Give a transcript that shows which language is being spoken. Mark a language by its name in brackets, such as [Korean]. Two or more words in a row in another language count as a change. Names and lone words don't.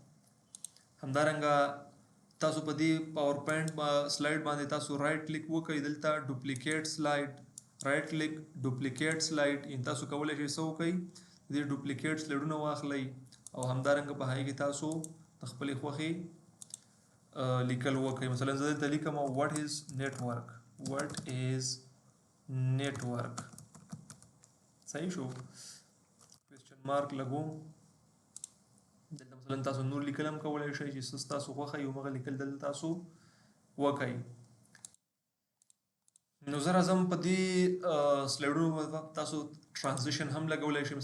[Pashto] همدارنګه تاسو په دې [English] PowerPoint slide [Pashto] باندې تاسو [English] right click [Pashto] وکړئ، دلته [English] duplicate slide right click duplicate slide [Pashto] ان تاسو کولی شئ څه وکړئ، دې ډوپلیکیټ سلایډونه واخلئ او همدارنګه په هغې کې تاسو د خپلې خوښې لیکل وکړئ. مثلا زه دلته لیکم [English] what is network. [Pashto] صحیح شو؟ [English] question mark [Pashto] لګوم. دلته مثلا تاسو نور لیکل هم کولی شئ چې څه ستاسو خوښه وي همغه لیکل دلته تاسو وکړئ. نو زه راځم په دې سلایډونو تاسو ټرانزیشن هم لګولی شئ.